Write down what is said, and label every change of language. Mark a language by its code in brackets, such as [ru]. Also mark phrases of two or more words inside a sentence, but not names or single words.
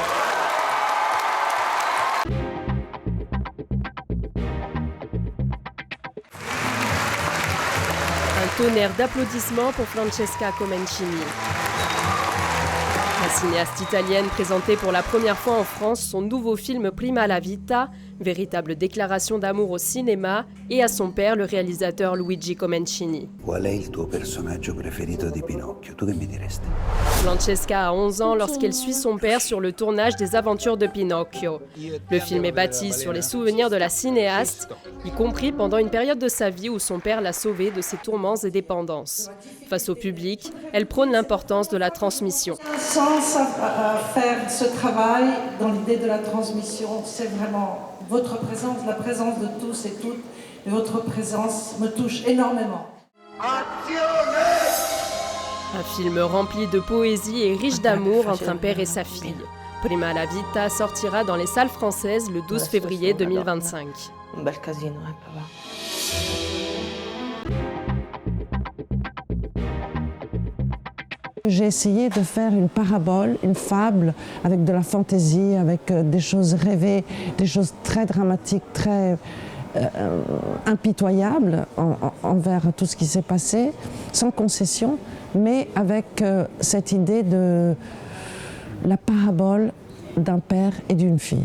[fr] Un tonnerre d'applaudissements pour Francesca Comencini. La cinéaste italienne présentait pour la première fois en France son nouveau film Prima la Vita, véritable déclaration d'amour au cinéma, et à son père, le réalisateur Luigi Comencini. [it] Qual è il tuo personaggio preferito di Pinocchio? Tu che mi diresti? [fr] Francesca a 11 ans lorsqu'elle suit son père sur le tournage des aventures de Pinocchio. Le film est bâti sur les souvenirs de la cinéaste, y compris pendant une période de sa vie où son père l'a sauvée de ses tourments et dépendances. Face au public, elle prône l'importance de la transmission. Sans faire ce travail dans l'idée de la transmission, c'est vraiment votre présence, la présence de tous et toutes, et votre présence me touche énormément. Un film rempli de poésie et riche d'amour entre un père et sa fille. Prima la Vita sortira dans les salles françaises le 12 février 2025. [it] Un bel casino, papà. [fr] J'ai essayé de faire une parabole, une fable, avec de la fantaisie, avec des choses rêvées, des choses très dramatiques, très impitoyables envers tout ce qui s'est passé, sans concession, mais avec cette idée de la parabole d'un père et d'une fille.